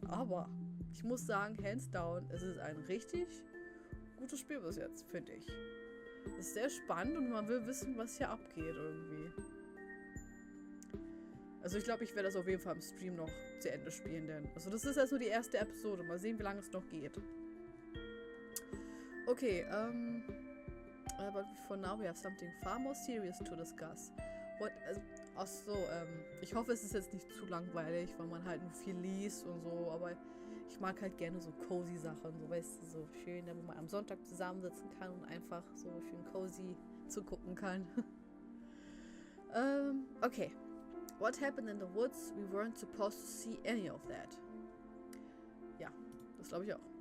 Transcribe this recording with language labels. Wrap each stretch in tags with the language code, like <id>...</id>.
<de>Aber ich muss sagen,</de> <en>hands down,</en> <de>es ist ein richtig gutes Spiel bis jetzt, finde ich. Es ist sehr spannend und man will wissen, was hier abgeht irgendwie. Also ich glaube, ich werde das auf jeden Fall im Stream noch zu Ende spielen, denn also das ist jetzt nur die erste Episode. Mal sehen, wie lange es noch geht.</de> <en>Okay, but for now we have something far more serious to discuss.</en> <de>Achso, ich hoffe, es ist jetzt nicht zu langweilig, weil man halt nur viel liest und so, aber ich mag halt gerne so cozy Sachen, so weißt du, so schön, wo man am Sonntag zusammensitzen kann und einfach so schön cozy zugucken kann.</de> <en>Okay. What happened in the woods? We weren't supposed to see any of that.</en> <de>Ja, das glaube ich auch.</de>